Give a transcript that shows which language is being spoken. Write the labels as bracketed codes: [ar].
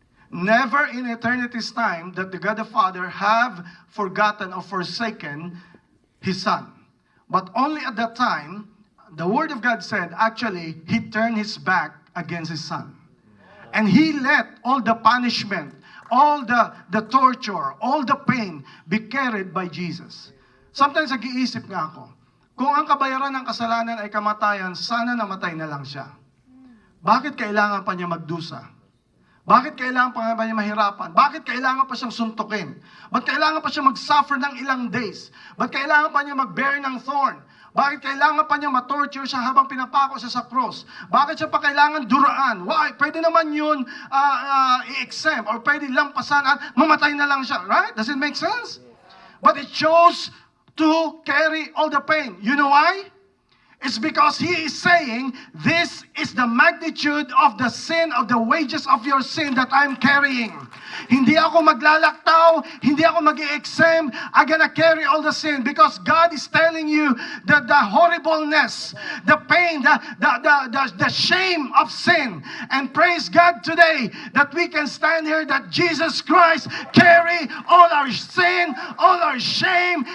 [en] Never in eternity's time that the God the Father have forgotten or forsaken His Son. But only at that time, the Word of God said, actually, He turned His back against His Son. And He let all the punishment, all the torture, all the pain be carried by Jesus. [tl] Sometimes nag-iisip nga ako, kung ang kabayaran ng kasalanan ay kamatayan, sana namatay na lang siya. Bakit kailangan pa niya magdusa? Bakit kailangan pa niya mahirapan? Bakit kailangan pa siyang suntukin? Bakit kailangan pa siya mag-suffer ng ilang days? Bakit kailangan pa niya mag-bear ng thorn? Bakit kailangan pa niya ma-torture siya habang pinapako siya sa cross? Bakit siya pa kailangan duraan? Why? Pwede naman yun i-exempt or pwede lampasan at mamatay na lang siya. Right? [en] Does it make sense? But it chose to carry all the pain. You know why? It's because He is saying, this is the magnitude of the sin, of the wages of your sin that I'm carrying. [tl] Hindi ako maglalaktaw, hindi ako mag-i-exempt. [en] I'm gonna carry all the sin because God is telling you that the horribleness, the pain, the shame of sin. And praise God today that we can stand here that Jesus Christ carry all our sin, all our shame.